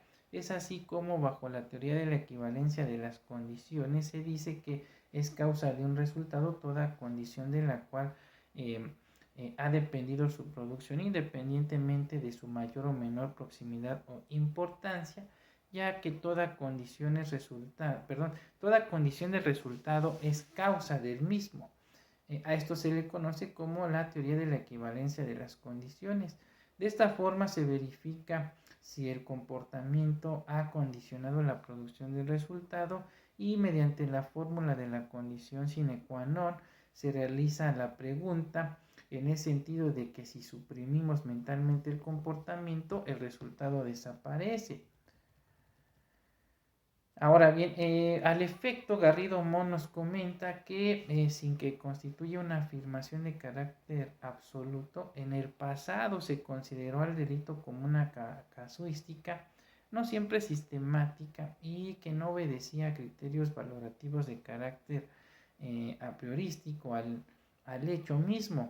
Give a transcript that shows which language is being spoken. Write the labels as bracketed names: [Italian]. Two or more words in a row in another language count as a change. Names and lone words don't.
[Spanish] Es así como bajo la teoría de la equivalencia de las condiciones se dice que es causa de un resultado toda condición de la cual ha dependido su producción independientemente de su mayor o menor proximidad o importancia, ya que toda condición de resultado es causa del mismo. A esto se le conoce como la teoría de la equivalencia de las condiciones. De esta forma se verifica si el comportamiento ha condicionado la producción del resultado y mediante la fórmula de la condición [Latin] sine qua non [Spanish] se realiza la pregunta en el sentido de que si suprimimos mentalmente el comportamiento, el resultado desaparece. Ahora bien, al efecto, Garrido Mon nos comenta que sin que constituya una afirmación de carácter absoluto, en el pasado se consideró al delito como una casuística, no siempre sistemática y que no obedecía a criterios valorativos de carácter a priorístico al hecho mismo.